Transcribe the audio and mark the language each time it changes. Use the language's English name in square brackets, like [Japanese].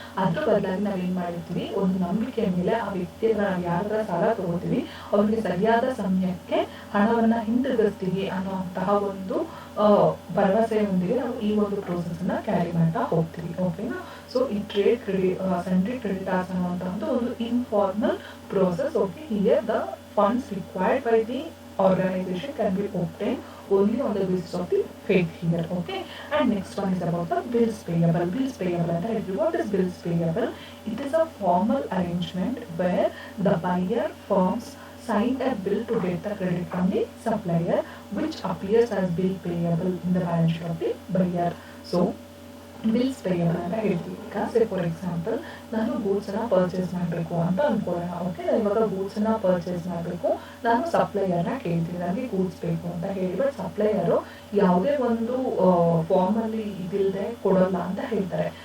[Kannada] ಅದ್ರ ಬದಲಾಗಿ ನಾವೇನು ಮಾಡಿರ್ತೀವಿ, ಒಂದು ನಂಬಿಕೆ ಮೇಲೆ ಆ ವ್ಯಕ್ತಿಯ ನಾವು ಯಾರ ಸಾಲ ತಗೋತೀವಿ ಅವ್ರಿಗೆ ಸರಿಯಾದ ಸಮಯಕ್ಕೆ ಹಣವನ್ನು ಹಿಂದಿರುಗಿಸ್ತೀವಿ ಅನ್ನುವಂತಹ ಒಂದು ಭರವಸೆಯೊಂದಿಗೆ ನಾವು ಈ ಒಂದು ಪ್ರೋಸೆಸ್ ಅನ್ನ ಕ್ಯಾರಿ ಮಾಡ್ತಾ ಹೋಗ್ತೀವಿ. ಓಕೆನಾ. ಸೊ ಈ ಟ್ರೇಡ್ ಕ್ರೆಡಿಟ್ ಸೆಂಟ್ರಿ ಕ್ರೆಡಿಟರ್ಸ್ ಅನ್ನುವಂತಹ ಒಂದು informal process. [English] Okay, here the funds required by the organization can be obtained only on the basis of the faith here. Okay, and next one is about the bills payable. Bills payable, and what is bills payable? It is a formal arrangement where the buyer firms sign a bill to get the credit from the supplier, which appears as bill payable in the balance sheet of the buyer. [Kannada] So bills payable ಅಂತ ಹೇಳ್ತೀವಿ. ಈಗ for example ನಾನು ಗೂಡ್ಸನ್ನ purchase ಮಾಡಬೇಕು ಅಂತ ಅಂದ್ಕೊಳ್ಳೋಣ. Okay, ಇವಾಗ ಗೂಡ್ಸನ್ನ purchase ಮಾಡಬೇಕು, ನಾನು ಸಪ್ಲೈಯರ್ನ ಕೇಳ್ತೀನಿ ನನಗೆ ಗೂಡ್ಸ್ ಬೇಕು ಅಂತ ಹೇಳಿ. ಬಟ್ ಸಪ್ಲೈಯರು ಯಾವುದೇ ಒಂದು ಫಾರ್ಮಲ್ಲಿ ಇದಿಲ್ಲದೆ ಕೊಡೋಲ್ಲ ಅಂತ ಹೇಳ್ತಾರೆ.